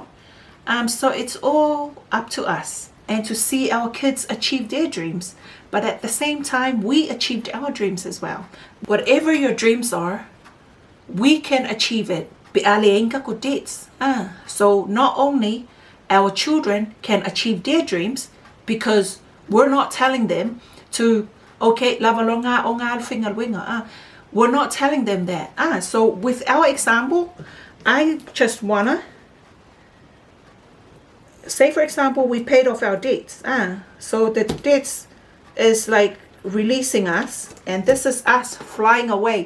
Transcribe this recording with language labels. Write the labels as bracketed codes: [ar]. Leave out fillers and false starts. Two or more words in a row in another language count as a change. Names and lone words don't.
[en] So it's all up to us, and to see our kids achieve their dreams, but at the same time we achieved our dreams as well. Whatever your dreams are, we can achieve it. So not only our children can achieve their dreams, because we're not telling them to, okay, lavalonga ongal fingal winga. We're not telling them that. So with our example, I just wanna say, for example, we paid off our debts. So the debts is like releasing us, and this is us flying away.